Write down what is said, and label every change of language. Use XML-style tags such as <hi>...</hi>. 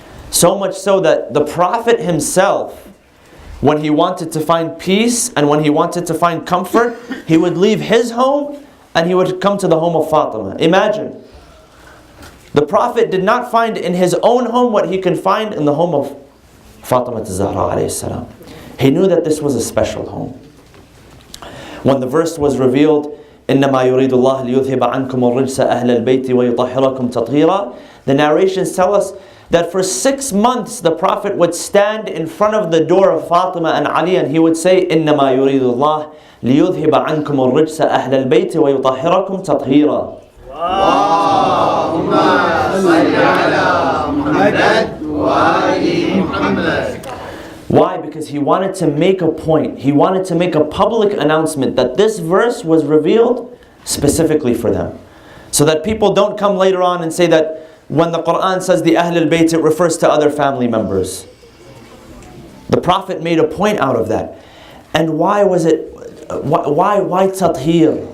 <en>So much so that the Prophet himself, when he wanted to find peace and when he wanted to find comfort, he would leave his home and he would come to the home of Fatima. Imagine. The Prophet did not find in his own home what he can find in the home of Fatima al-Zahra alayhi salam. He knew that this was a special home. When the verse was revealed,</en> <ar>إِنَّمَا يُرِيدُ اللَّهُ لِيُذْهِبَ عَنْكُمُ الرِّجْسَ أَهْلَ الْبَيْتِ وَيُطَهِّرَكُمْ تَطْهِيرًا.</ar> <en>The narrations tell us that for 6 months the Prophet would stand in front of the door of Fatima and Ali and he would say,</en> <ar>إِنَّمَا يُرِيدُ اللَّهُ لِيُذْهِبَ عَنْكُمُ الرِّجْسَ أَهْلَ الْبَيْتِ وَيُطَهِّرَكُمْ تَطْهِيرًا. اللهم صل على محمد وآل محمد.</ar> <en>Why? Because he wanted to make a point. He wanted to make a public announcement that this verse was revealed specifically for them. So that people don't come later on and say that when the Quran says the Ahl al-Bayt, it refers to other family members. The Prophet made a point out of that. And why was it, why tathir?</en>